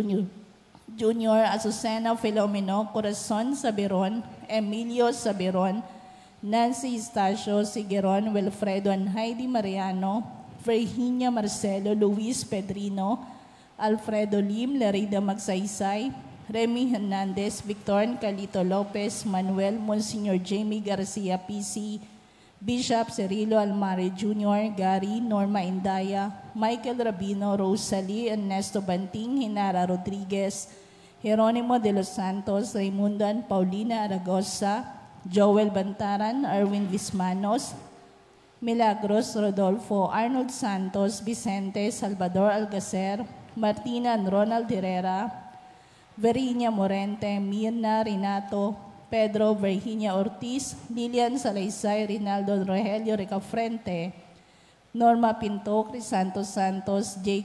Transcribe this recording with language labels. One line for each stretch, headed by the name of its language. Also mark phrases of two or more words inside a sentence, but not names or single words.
Filipino: Jr., Azucena Filomeno, Corazon Sabiron, Emilio Sabiron, Nancy Estacio Sigueron, Wilfredo and Heidi Mariano, Virginia Marcelo, Luis Pedrino, Alfredo Lim, Larida Magsaysay, Remy Hernandez, Victor Calito Lopez, Manuel, Monsignor Jamie Garcia PC, Bishop Cirilo Almare Jr., Gary, Norma Indaya, Michael Rabino, Rosalie, Ernesto Banting, Hinara Rodriguez, Jeronimo de los Santos, Raimundo and Paulina Aragosa, Joel Bantaran, Erwin Vismanos, Milagros Rodolfo, Arnold Santos, Vicente, Salvador Algacer, Martina and Ronald Herrera, Verinia Morente, Mirna Renato, Pedro Virginia Ortiz, Lilian Salaysay, Rinaldo Rogelio Recafrente, Norma Pinto, Crisanto Santos, J.